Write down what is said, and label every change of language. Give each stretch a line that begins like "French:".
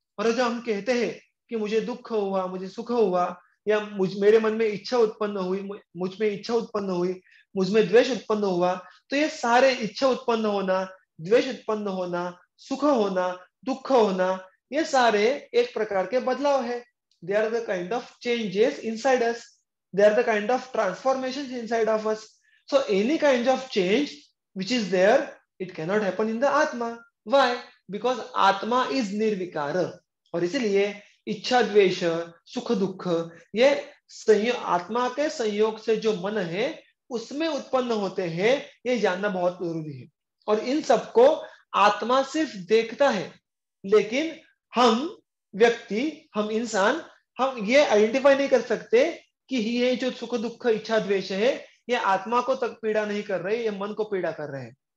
Hindi: और जब हम कहते हैं कि मुझे दुख हुआ, मुझे सुख हुआ, या मेरे मन में इच्छा उत्पन्न हुई, मुझ में इच्छा उत्पन्न हुई, मुझ में द्वेष उत्पन्न हुआ, तो ये सारे इच्छा उत्पन्न होना, द्वेष उत्पन्न होना, सुख होना, दुख होना, ये सारे एक प्रकार के बदलाव है.
English: They are the kind of changes inside us. They are the kind of transformations inside of us. So any kind of change which is there, it cannot happen in the Atma. Why? Because Atma is निर्विकार.
Hindi: और इसलिए इच्छा द्वेष सुख दुख ये आत्मा के संयोग से जो मन है उसमें उत्पन्न होते हैं, ये जानना बहुत जरूरी है. और इन सबको आत्मा सिर्फ देखता है, लेकिन हम व्यक्ति, हम इंसान, हम ये आइडेंटिफाई नहीं कर सकते कि ये जो सुख दुख इच्छा द्वेष है ये आत्मा को तक पीड़ा नहीं कर रहे, ये मन को पीड़ा कर रहे हैं.